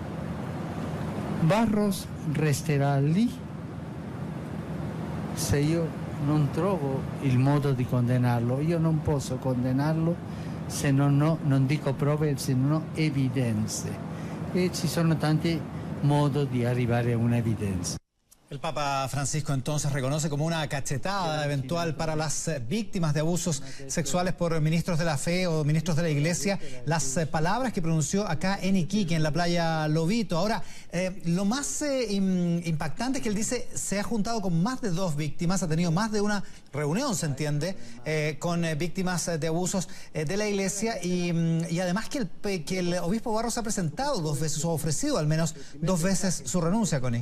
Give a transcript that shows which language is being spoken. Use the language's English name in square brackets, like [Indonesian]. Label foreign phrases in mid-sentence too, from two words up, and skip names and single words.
[Italian] Barros resterà lì se io non trovo il modo di condannarlo. Io non posso condannarlo se non dico prove, se non ho evidenze. E ci sono tanti modi di arrivare a un'evidenza. [Spanish] El Papa Francisco entonces reconoce como una cachetada eventual para las víctimas de abusos sexuales por ministros de la fe o ministros de la Iglesia las palabras que pronunció acá en Iquique, en la playa Lobito. Ahora, lo más impactante es que él dice se ha juntado con más de 2 víctimas, ha tenido más de una reunión, se entiende, con víctimas de abusos de la Iglesia y además que el obispo Barros ha presentado 2 veces o ha ofrecido al menos 2 veces su renuncia, Connie.